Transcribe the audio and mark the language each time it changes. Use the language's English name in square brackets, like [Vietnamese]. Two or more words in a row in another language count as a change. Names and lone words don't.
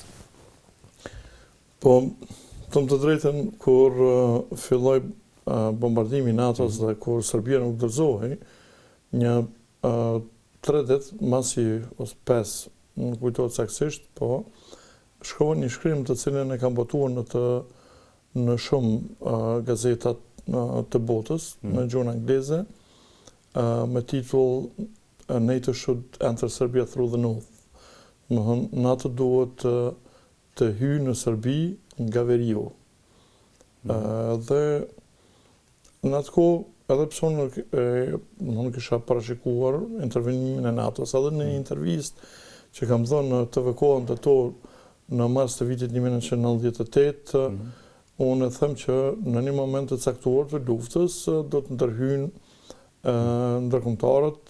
[Albanian] Po, të më të drejtën, kur filloi bombardimi i NATO-s dhe kur Serbia nuk dorëzohej, një 3 ditë masi ose 5, nuk kujtohet saktësisht, po shkrova një shkrim të cilin e kam botuar në shumë gazetat të botës, në gjuhën angleze, me titull [English] NATO should enter Serbia through the north. [Albanian] NATO duhet të hyjë në Serbi nga veriu. Dhe në atë kohë, edhe pse nuk kisha parashikuar intervenimin e NATO-s, edhe në një intervistë që kam dhënë në TV-n të to në mars të vitit 1998, unë them që në një moment të caktuar të luftës do të ndërhyjnë ndërkombëtarët.